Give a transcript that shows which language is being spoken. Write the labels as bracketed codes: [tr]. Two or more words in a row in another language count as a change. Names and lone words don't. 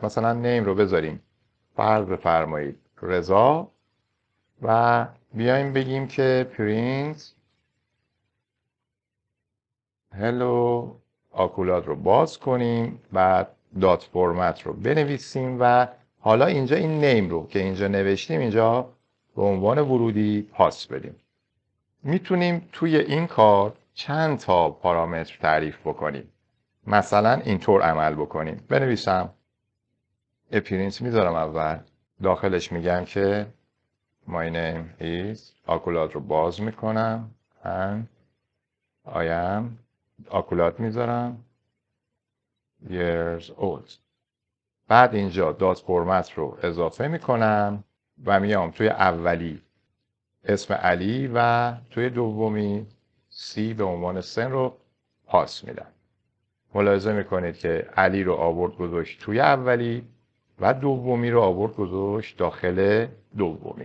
[fa] مثلا نیم رو بذاریم فرض بفرمایید رضا و بیایم بگیم که پرینت هلو آکولاد رو باز کنیم، بعد دات فرمت رو بنویسیم و حالا اینجا این نیم رو که اینجا نوشتیم اینجا به عنوان ورودی پاس بدیم. میتونیم توی این کار چند تا پارامتر تعریف بکنیم. مثلا اینطور عمل بکنیم. بنویسم اپرینت میذارم اول، داخلش میگم که [en] my name is [fa] آکولاد رو باز میکنم [en] and I am [fa] آکولاد میذارم years old. بعد اینجا دات فرمت رو اضافه میکنم و میام توی اولی اسم علی و توی دومی سی به عنوان سن رو پاس میدم. ملاحظه میکنید که علی رو آورد گذاشت توی اولی و دومی رو آورد گذاشت داخل دومی.